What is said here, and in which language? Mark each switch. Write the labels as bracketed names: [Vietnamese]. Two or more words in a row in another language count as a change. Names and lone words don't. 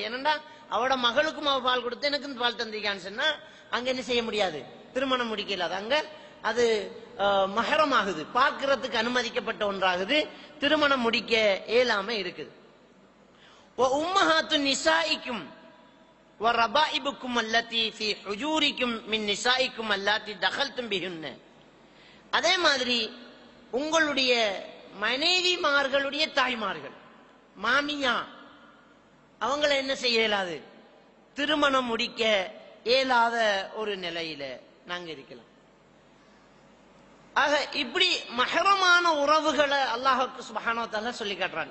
[Tamil] ஏனண்டா அவட மகளுக்கும் அவ பால் கொடுத்து எனக்கு பால் தந்திருக்கான்னு சொன்னா அங்க என்ன செய்ய முடியாது, திருமணம் முடிக்க இயலாது. அங்க அது மஹரம் ஆகுது, பார்க்கறதுக்கு அனுமதிக்கப்பட்ட ஒன்றாகுது, திருமணம் முடிக்க இயலாம இருக்குது. [Arabic] أمهات نسائكم وَرَبَائِبُكُمْ الَّتِي فِي حُجُورِكُمْ مِنْ نِسَائِكُمْ اللَّاتِي دَخَلْتُمْ بِهُنَّ, [Tamil] அதே மாதிரி உங்களுடைய மனைவிமார்களுடைய தாய்மார்கள், மாமியா, அவங்கள என்ன செய்ய இயலாது, திருமணம் முடிக்க இயலாத ஒரு நிலையில நாங்க இருக்கலாம். ஆக இப்படி மஹரமான உறவுகளை அல்லாஹ் [Arabic] سبحانه وتعالى [Tamil] சொல்லி காட்டுறாங்க.